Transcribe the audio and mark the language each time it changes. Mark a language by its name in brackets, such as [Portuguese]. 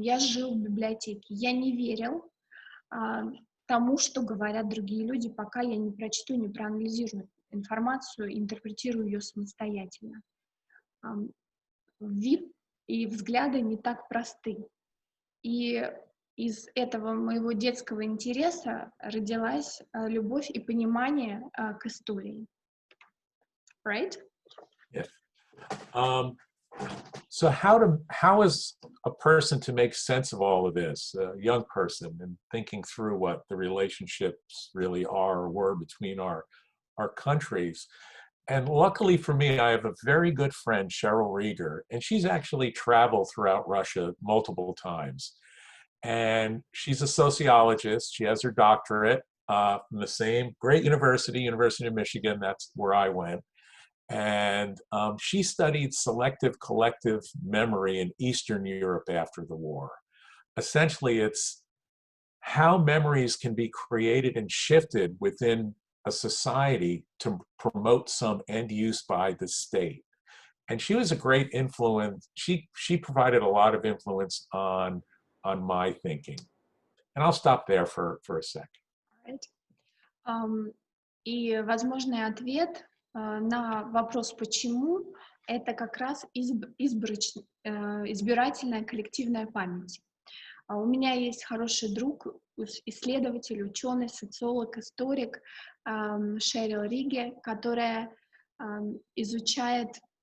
[Russian] Я жил в библиотеке. Я не верил тому, что говорят другие люди, пока я не прочту, не проанализирую информацию, интерпретирую ее самостоятельно. Вид и взгляды не так просты. И из этого моего детского интереса родилась любовь и понимание к истории. [English] Right? Yes. So how is a person to make sense of all of this, a young person, and thinking through what the relationships really are or were between our countries? And luckily for me, I have a very good friend, Cheryl Rieger, and she's actually traveled throughout Russia multiple times. And she's a sociologist. She has her doctorate from the same great university, University of Michigan. That's where I went. And she studied selective collective memory in Eastern Europe after the war. Essentially, it's how memories can be created and shifted within a society to promote some end use by the state. And she was a great influence. She provided a lot of influence on my thinking. And I'll stop there for a sec. Right. [Russian] И возможный ответ на вопрос «почему» — это как раз избирательная коллективная память. У меня есть хороший друг, исследователь, ученый, социолог, историк Шерил Риге, которая изучает